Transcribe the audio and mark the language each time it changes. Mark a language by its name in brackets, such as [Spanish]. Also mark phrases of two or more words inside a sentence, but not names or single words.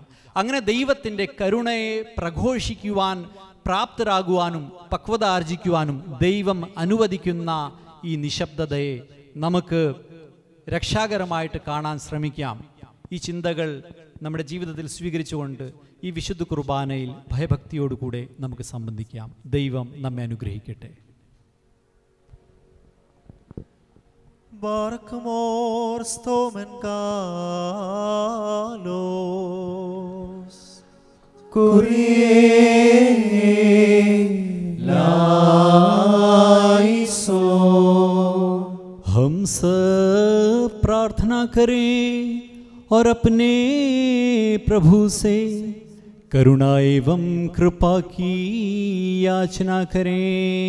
[Malayalam] അങ്ങനെ ദൈവത്തിൻ്റെ കരുണയെ പ്രഘോഷിക്കുവാൻ പ്രാപ്തരാകുവാനും പക്വത ആർജിക്കുവാനും ദൈവം അനുവദിക്കുന്ന ഈ നിശബ്ദതയെ നമുക്ക് രക്ഷാകരമായിട്ട് കാണാൻ ശ്രമിക്കാം. ഈ ചിന്തകൾ നമ്മുടെ ജീവിതത്തിൽ സ്വീകരിച്ചുകൊണ്ട് ഈ വിശുദ്ധ കുർബാനയിൽ ഭയഭക്തിയോടുകൂടെ നമുക്ക് സംബന്ധിക്കാം. ദൈവം നമ്മെ അനുഗ്രഹിക്കട്ടെ. [Greek] Barkmor στῶμεν καλῶς [Hindi] हम सब प्रार्थना करें और अपने प्रभु से करुणा एवं कृपा की याचना करें।